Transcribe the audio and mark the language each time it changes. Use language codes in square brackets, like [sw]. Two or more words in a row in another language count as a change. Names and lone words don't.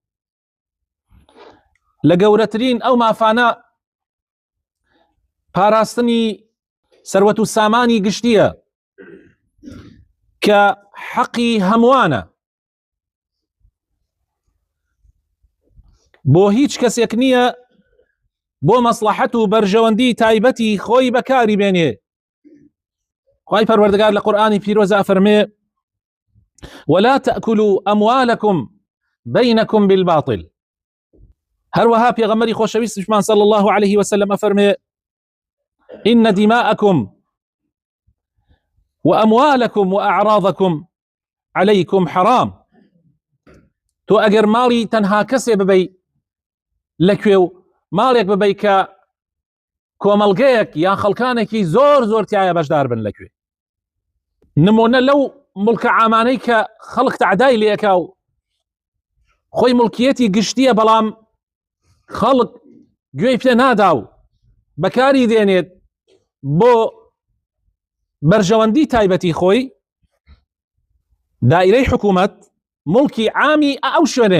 [ckb] لە گەورەترین ئەو مافانە پاراستنی سەروەت و سامانی گشتیە کە حەقی هەمووانە، بۆ هیچ کەسێک نییە بۆ مەسلحەت و بەرژەوەندی تایبەتی خۆی بەکاری بێنێ. خوای پەروەردگار لە قورئانی پیرۆزە فەرمێ: [ar] ولا تأكلوا أموالكم بينكم بالباطل. [ckb] هەروەها پێغەمبەری خۆشەویستمان [ar] صلی الله عليه وسلم فەرمێ: إن دماءكم وأموالكم وأعراضكم عليكم حرام. [ckb] تۆ ئەگەر ماڵی تەنها کەسێ ببەی لەکوێ و ماڵێک ببەی کە کۆمەڵگەیەک یان خەڵکانێکی زۆر زۆر تایە بەشدار بن لەکوێ، نمونە لەو مڵکە عامانەی کە خەڵک تەعدای لێکا و خۆی مڵکیەتی گشتیە، بەڵام خەڵک گوێی پێ نادا و بەکاری دێنێت بۆ بەرژەوەندی تایبەتی خۆی، دائیرەی حکوومەت مڵکی عامی ئەو شوێنەیە.